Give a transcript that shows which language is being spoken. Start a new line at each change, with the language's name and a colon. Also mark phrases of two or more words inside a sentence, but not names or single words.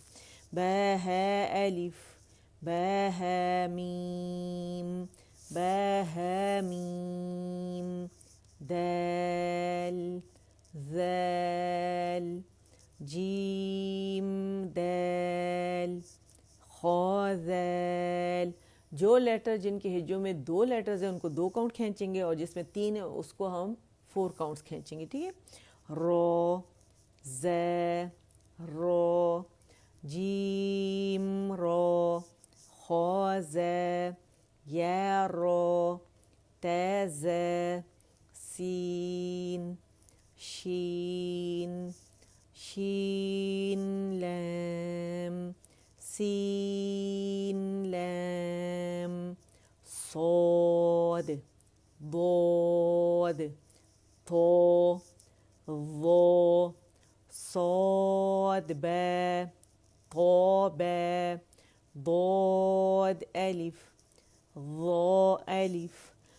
Urdu: با ہے الف با ہے میم با ہے میم دال ذال جیم دال خو ذال. جو لیٹر جن کے ہجوں میں 2 لیٹرز ہیں ان کو 2 کاؤنٹ کھینچیں گے، اور جس میں 3 ہیں اس کو ہم 4 کاؤنٹس کھینچیں گے. ٹھیک ہے. رو زے رو جیم رو خو زے یا رو تے زے سین شین شین لام سین لام صاد ضاد طو ظو صاد با طو با ضاد ألف ظا ألف